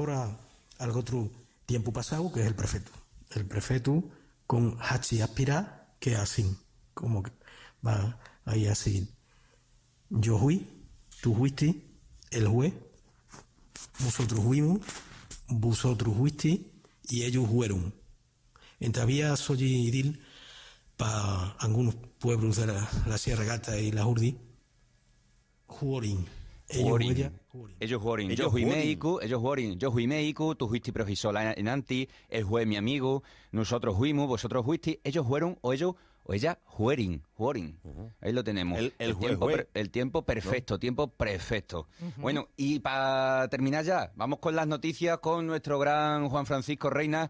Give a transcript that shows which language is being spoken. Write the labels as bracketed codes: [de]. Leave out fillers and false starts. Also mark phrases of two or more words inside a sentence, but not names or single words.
[es] agora al outro tiempo pasado, que es el perfecto. El perfecto con hachi aspira, que es así, como que va ahí así. Yo fui, tú fuiste, él fue, vosotros fuimos, vosotros fuiste y ellos fueron. Todavía soy idil para algunos pueblos de la Sierra Gata y la Urdi. Juorin. Juorin. Ella, Ellos juorin. Ellos Yo fui juorin. médico, ellos juorin. Yo fui médico, tú fuiste profesor en Anti, él fue mi amigo, nosotros fuimos, vosotros fuiste, ellos fueron o ellos o ella Juerin. Ahí lo tenemos. El tiempo perfecto, tiempo perfecto. Bueno, y para terminar ya, vamos con las noticias con nuestro gran Juan Francisco Reina.